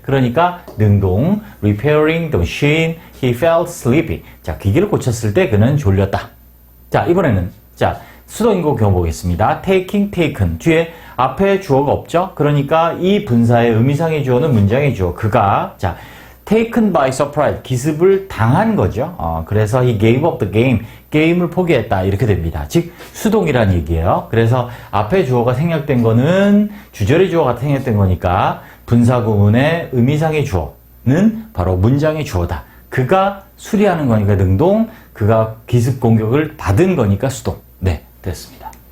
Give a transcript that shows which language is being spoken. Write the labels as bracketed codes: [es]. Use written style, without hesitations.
[ko] 그러니까 능동, [en] repairing the machine, he felt sleepy. [ko] 자, 기계를 고쳤을 때 그는 졸렸다. 자, 이번에는 자 수동인고 경우 보겠습니다. [en] taking, taken. [ko] 뒤에 앞에 주어가 없죠. 그러니까 이 분사의 의미상의 주어는 문장의 주어. 그가 자 [en] taken by surprise. [ko] 기습을 당한 거죠. 그래서 [en] he gave up the game. [ko] 게임을 포기했다. 이렇게 됩니다. 즉 수동이라는 얘기예요. 그래서 앞에 주어가 생략된 거는 주절의 주어가 생략된 거니까 분사구문의 의미상의 주어는 바로 문장의 주어다. 그가 수리하는 거니까 능동, 그가 기습 공격을 받은 거니까 수동. 네, 됐습니다.